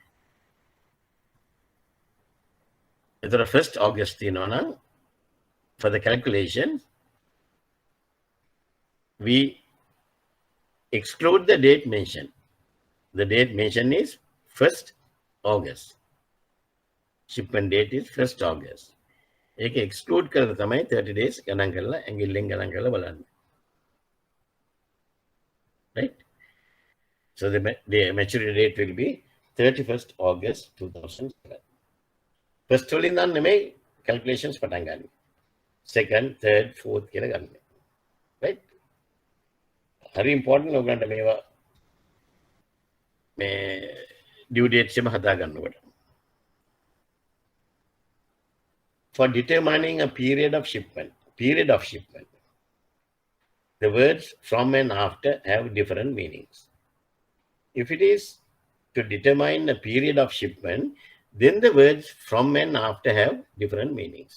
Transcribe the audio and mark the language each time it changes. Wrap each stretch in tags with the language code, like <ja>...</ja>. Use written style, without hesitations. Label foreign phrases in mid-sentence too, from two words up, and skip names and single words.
<en>The 1st August, for the calculation, we exclude the date mentioned. The date mentioned is 1st August. Shipment date is 1st August.</en> <si>ඒක exclude කරලා තමයි 30 days ගණන් කරලා ඇඟිල්ලෙන් ගණන් කරලා බලන්නේ.</si> <en>Right? So the maturity date will be 31st August 2007.</en> <si>First වලින් නම් නෙමෙයි calculations පටන් ගන්න.</si> <en>Second, third, fourth</en> <si>කියලා ගන්න.</si> <en>Right? Very important</en> <si>ඔයගොල්ලන්ට මේවා මේ</si> <en>due dates</en> <si>එම හදා ගන්නකොට.</si> <en>For determining a period of shipment, the words from and after have different meanings. If it is to determine a period of shipment, then the words from and after have different meanings.</en>